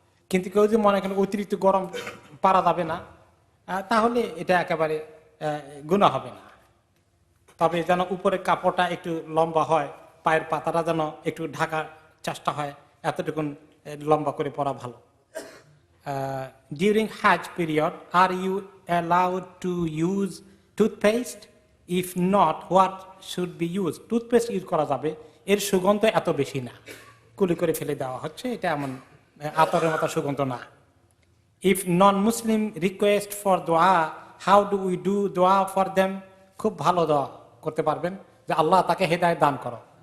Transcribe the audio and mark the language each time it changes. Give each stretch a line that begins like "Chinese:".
Bangla: কিন্তু কেউ যদি মনে করেন অতিরিক্ত গরম পারা যাবে না, তাহলে এটা একেবারে গুনাহ হবে না। তবে যেন উপরের কাপড়টা একটু লম্বা হয়, পায়ের পাতাটা যেন একটু ঢাকার চেষ্টা হয়, এতটুকুন লম্বা করে পরা ভালো।
English: During Hajj period, are you allowed to use toothpaste? If not, what should be used?
Bangla: Toothpaste use করা যাবে, এর সুগন্ধ এত বেশি না, কুলি করে ফেলে দেওয়া হচ্ছে, এটা এমন আতরের মতো সুগন্ধ না।
English: If non-Muslim request for dua, how do we do dua for them?
Bangla: খুব ভালো দোয়া করতে পারবেন, যে আল্লাহ তাকে হেদায়েত দান করো।